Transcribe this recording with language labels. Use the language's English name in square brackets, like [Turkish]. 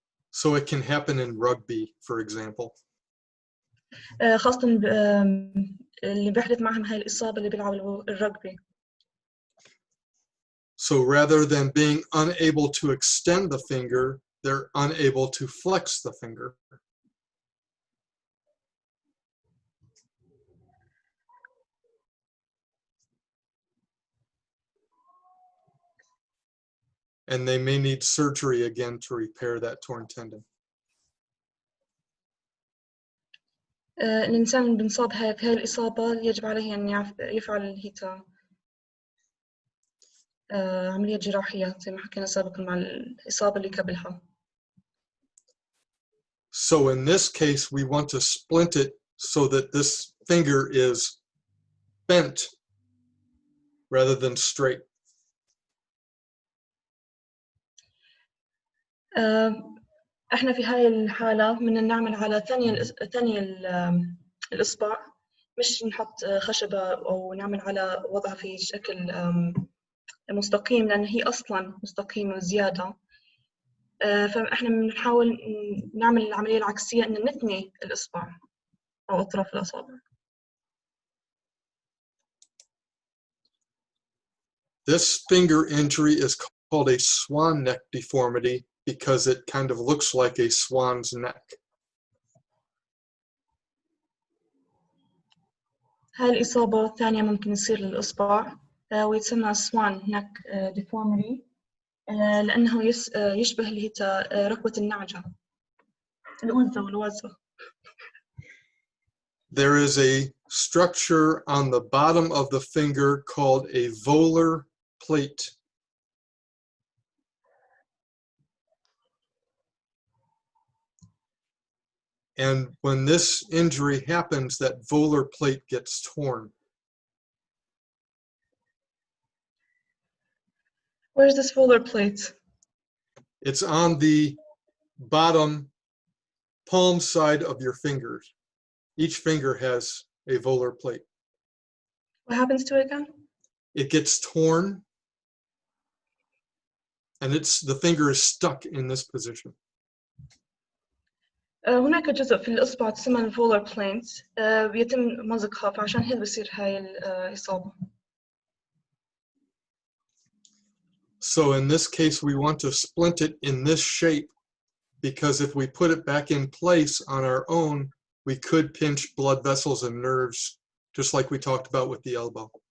[English] So it can happen in rugby, for example. [Arabic] خاصة اللي بيحدث معهم هاي الإصابة اللي بيلعبوا الرugby. [English] So rather than being unable to extend the finger, they're unable to flex the finger. And they may need surgery again to repair that torn tendon. [Arabic] الإنسان بنصاب بهاي الإصابة يجب عليه أن يفعل الهيتا عملية جراحية زي ما حكينا سابقا مع الإصابة اللي قبلها. [English] So in this case, we want to splint it so that this finger is bent rather than straight. [Arabic] احنا في هاي الحالة بدنا نعمل على ثاني الإصبع، مش نحط خشبة أو نعمل على وضعها في شكل مستقيم لأن هي أصلاً مستقيمة زيادة. فإحنا بنحاول نعمل العملية العكسية إن نثني الإصبع أو أطراف الأصابع. [English] This finger injury is called a swan neck deformity because it kind of looks like a swan's neck. [Arabic] هاي الإصابة الثانية ممكن يصير للإصبع ويتسمى swan neck deformity لأنه يشبه اللي هي ركبة النعجة الأنثى والوزة. [English] There is a structure on the bottom of the finger called a volar plate. And when this injury happens, that volar plate gets torn. Where's this volar plate? It's on the bottom palm side of your fingers. Each finger has a volar plate. What happens to it again? It gets torn, and the finger is stuck in this position. [Arabic] هناك جزء في الإصبع تسمى الفولر بلينت بيتم مزقها فعشان هيك بصير هاي الإصابة. [English] So in this case, we want to splint it in this shape because if we put it back in place on our own, we could pinch blood vessels and nerves, just like we talked about with the elbow.